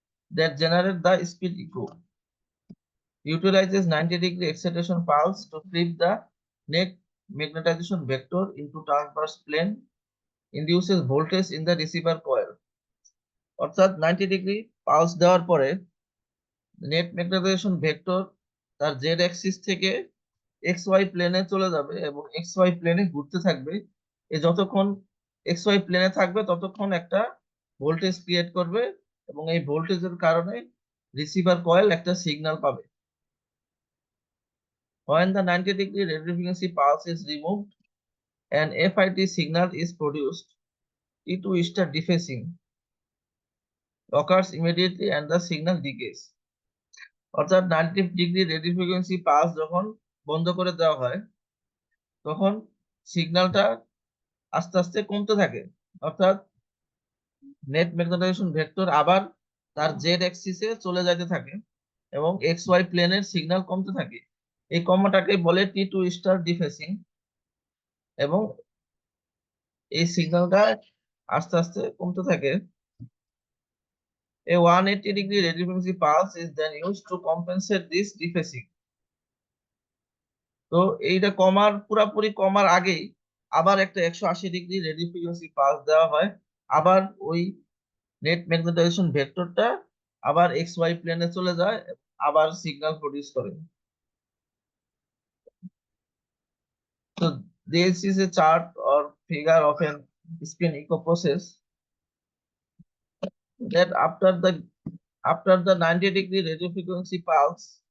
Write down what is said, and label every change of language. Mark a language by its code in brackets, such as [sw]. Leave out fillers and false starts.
[en] that generate the speed echo, utilizes 90 degree excitation pulse to flip the net magnetization vector into transverse plane, induces voltage in the receiver coil, [bn] অর্থাৎ 90 degree pulse দেওয়ার পরে net magnetization vector তার Z Axis থেকে x Y প্লেনে চলে যাবে এবং x Y প্লেনে ঘুরতে থাকবে। এ যতক্ষণ এক্স ওয়াই প্লেনে থাকবে ততক্ষণ একটা ভোল্টেজ ক্রিয়েট করবে, এবং এই ভোল্টেজের কারণে রিসিভার কয়েল একটা সিগন্যাল পাবে। [en] When the 90 degree radio frequency pulse is removed, an FIT signal is produced. T2 star dephasing occurs immediately and the signal decays. [bn] অর্থাৎ 90 ডিগ্রি রেডিও ফ্রিকোয়েন্সি পালস যখন বন্ধ করে দেওয়া হয় তখন সিগন্যালটা আস্তে আস্তে কমতে থাকে, অর্থাৎ নেট ম্যাগনেটাইজেশন ভেক্টর আবার তার জেড অ্যাক্সিসে চলে যাইতে থাকে এবং এক্স ওয়াই প্লেনের সিগন্যাল কমতে থাকে। এই কমাটাকে বলে T2 স্টার ডিফেসিং, এবং এই সিগন্যালটা আস্তে আস্তে কমতে থাকে। [en] A 180 degree radio frequency pulse is then used to compensate this dephasing. [bn] তো এইটা পুরাপুরি কমার আগেই আবার একটা 180 ডিগ্রি রেডিও ফ্রিকোয়েন্সি পালস দেওয়া হয়, আবার ওই নেট ম্যাগনেটাইজেশন ভেক্টরটা আবার এক্স ওয়াই প্লেনে চলে যায়, আবার সিগন্যাল প্রডিউস করে। [en] তো this is a chart or figure of an spin echo process that after the 90 degree radio frequency pulse,